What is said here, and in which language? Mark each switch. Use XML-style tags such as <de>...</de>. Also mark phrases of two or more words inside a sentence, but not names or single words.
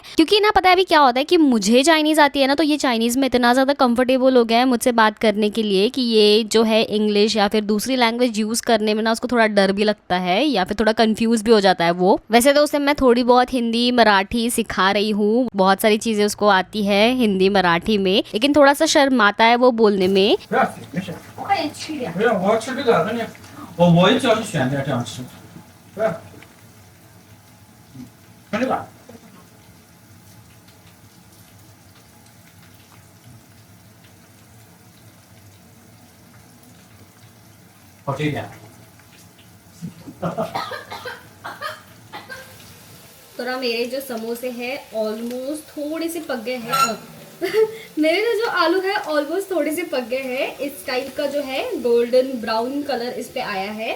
<hi>क्योंकि ना पता है अभी क्या होता है कि मुझे चाइनीज़ आती है ना, तो ये चाइनीज़ में इतना ज़्यादा कंफर्टेबल हो गया है मुझसे बात करने के लिए कि ये जो है इंग्लिश या फिर दूसरी</hi> <en>language use</en> <hi>करने में ना उसको थोड़ा डर भी लगता है, या फिर थोड़ा कन्फ्यूज़ भी हो जाता है वो। वैसे तो उसे मैं थोड़ी बहुत हिंदी मराठी सिखा रही हूँ, बहुत सारी चीज़ें उसको आती है हिंदी मराठी में, लेकिन थोड़ा सा शर्माता है वो बोलने में।</hi> <zh>不要紧，没事。快点吃点。不要，我要吃这个，那你我也叫你选点这样吃。不要。看这个。好吃一点。</zh> <hi>तो ना मेरे जो समोसे हैं ऑलमोस्ट थोड़े से पक गए हैं। मेरे ना जो आलू है ऑलमोस्ट थोड़े से पक गए हैं। इस टाइप का जो है</hi> <en>golden brown color</en> <hi>इस पे आया है।</hi>